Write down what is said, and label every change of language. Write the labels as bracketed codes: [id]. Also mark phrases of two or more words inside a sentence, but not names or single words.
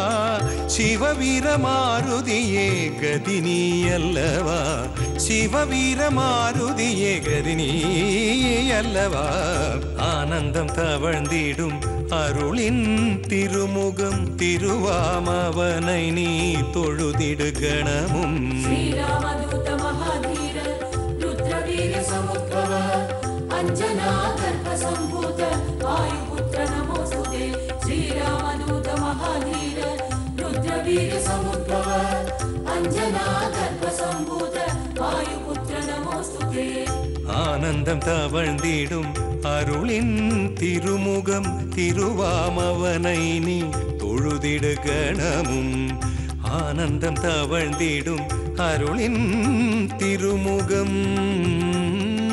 [ta] சிவவீரமாருதியே கதினி அல்லவா. சிவவீரமாருதியே கதினி அல்லவா. ஆனந்தம் தவழ்ந்திடும் அருளின் திருமுகம் திருவாமவனை நீ தொழுதிடு கணமும். [sa] श्रीरामदूत महाधीर रुद्रवीर्य समुद्भव अंजना गर्भ संभूत वायुपुत्र नमोस्तुते. श्रीरामदूत महाधीर रुद्रवीर्य समुद्भव अंजना गर्भ संभूत वायुपुत्र नमोस्तुते. [ta] ஆனந்தம் தவழ்ந்திடும் அருளின் திருமுகம் திருவாமவனை நீ தொழுதிடு கணமும். ஆனந்தம் தவழ்ந்திடும் அருளின் திருமுகம்